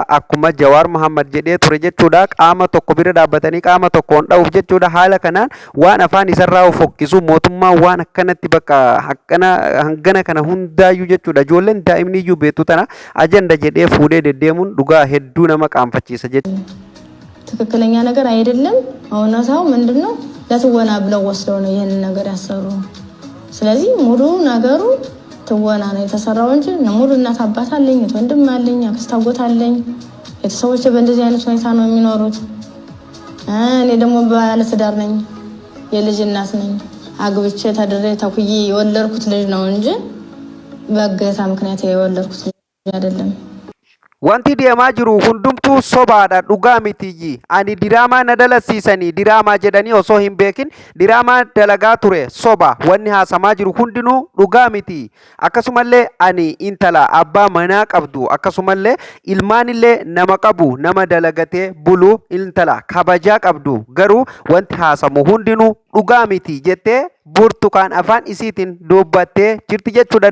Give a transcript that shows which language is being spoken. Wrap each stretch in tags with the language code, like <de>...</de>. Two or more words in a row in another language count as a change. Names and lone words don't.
<om>Akkuma Jawaar Mohammad jedhee ture jechuudha qaama tokko bira dhaabbatanii qaama tokkoon dha'uuf jechuudha. Haala kanaan waan afaan isarraa fokkisu mootummaan waan akkanatti bakka hangana kana hundaayyuu jechuudha. Ijoolleen daa'imni iyyuu beektu tana ajanda jedhee fuudhee deddeemuun dhugaa hedduu nama qaanfachiisa jechuudha.</om> <am>ትክክለኛ ነገር አይደለም። እውነታው ምንድነው? ለትወና ብለው ወስደው ነው ይሄንን ነገር ያሰሩ። ስለዚህ ሙሉ ነገሩ ትወና ነው የተሰራው እንጂ ሙሉ እናት አባት አለኝ፣ ወንድም አለኝ፣ አክስት አጎት አለኝ። ቤተሰቦቼ በእንደዚህ አይነት ሁኔታ ነው የሚኖሩት። እኔ ደግሞ ባለ ትዳር ነኝ፣ የልጅ እናት ነኝ። አግብቼ ተድሬ ተኩዬ የወለድኩት ልጅ ነው እንጂ በእገታ ምክንያት የወለድኩት ልጅ አይደለም።</am> <om>Wanti deemaa jiru hundumtuu sobaadha, dhugaa mitiyyi. Ani diraamaa na dalasiisanii diraamaa jedhanii osoo hin beekin diraamaa dalagaa ture soba. Wanni haasamaa jiru hundinuu dhugaa miti. Akkasumallee ani intala abbaa manaa qabdu akkasumallee ilmaanillee nama qabu nama dalagatee bulu intala kabajaa qabdu garuu wanti haasamu hundinuu dhugaa miti jettee burtukaan afaan isiitiin dubbattee jirti jechuudha.</om>